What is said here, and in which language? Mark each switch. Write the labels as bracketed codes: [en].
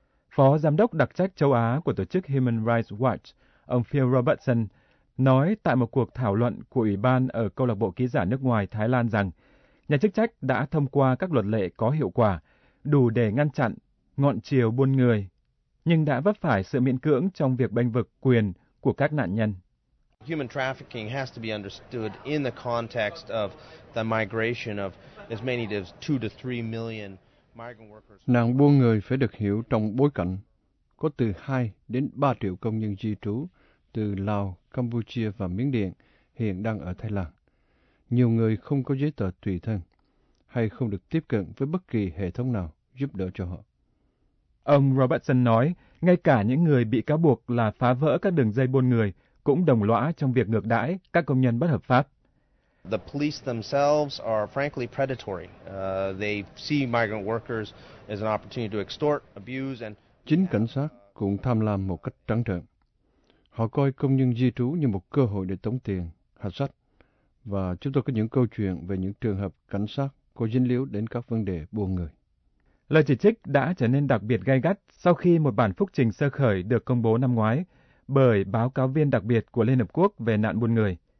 [vi] Phó Giám đốc đặc trách châu Á của tổ chức Human Rights Watch, ông Phil Robertson, nói tại một cuộc thảo luận của Ủy ban ở Câu lạc bộ Ký giả nước ngoài Thái Lan rằng, nhà chức trách đã thông qua các luật lệ có hiệu quả, đủ để ngăn chặn ngọn chiều buôn người, nhưng đã vấp phải sự miễn cưỡng trong việc bênh vực quyền của các nạn nhân. [en] Human trafficking has to be understood in the context of the migration of as many as 2 to 3 million migrant workers. [vi] Nạn buôn người phải được hiểu trong bối cảnh có từ 2 đến 3 triệu công nhân di trú từ Lào, Campuchia và Miến Điện hiện đang ở Thái Lan. Nhiều người không có giấy tờ tùy thân hay không được tiếp cận với bất kỳ hệ thống nào giúp đỡ cho họ. Ông Robertson nói, ngay cả những người bị cáo buộc là phá vỡ các đường dây buôn người cũng đồng lõa trong việc ngược đãi các công nhân bất hợp pháp. [en] The police themselves are frankly predatory. They see migrant workers as an opportunity to extort, abuse and [vi] chính cảnh sát cũng tham lam một cách trắng trợn. Họ coi công nhân di trú như một cơ hội để tống tiền, hạ sách. Và chúng tôi có những câu chuyện về những trường hợp cảnh sát có dính líu đến các vấn đề buôn người. Lời chỉ trích đã trở nên đặc biệt gay gắt sau khi một bản phúc trình sơ khởi được công bố năm ngoái bởi báo cáo viên đặc biệt của Liên Hợp Quốc về nạn buôn người.